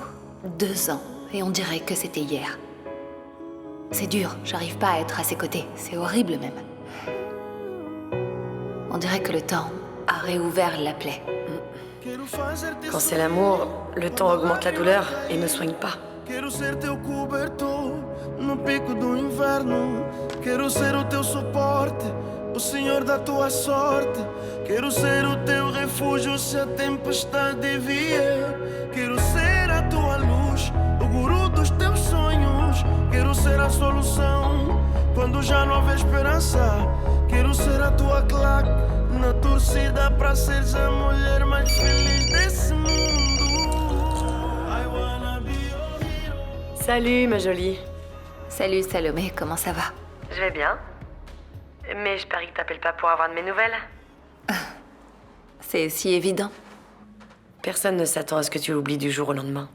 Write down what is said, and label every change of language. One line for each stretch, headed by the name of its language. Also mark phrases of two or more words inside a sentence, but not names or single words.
French: 2 ans, et on dirait que c'était hier. C'est dur, j'arrive pas à être à ses côtés, c'est horrible même. On dirait que le temps a réouvert la plaie. Quand c'est l'amour, le temps augmente la douleur et ne soigne pas.
Portuguese: Quero ser teu cobertor no pico do inverno. Quero ser o teu suporte, o senhor da tua sorte. Quero ser o teu refúgio se a tempestade vier. Quero ser a tua luz, o guru dos teus sonhos. Quero ser a solução quando já não houver esperança. Quero ser a tua claque na torcida pra seres a mulher mais feliz desse mundo.
French: Salut, ma jolie. Salut, Salomé, comment ça va? Je vais bien. Mais je parie que t'appelles pas pour avoir de mes nouvelles. C'est si évident. Personne ne s'attend à ce que tu oublies du jour au lendemain.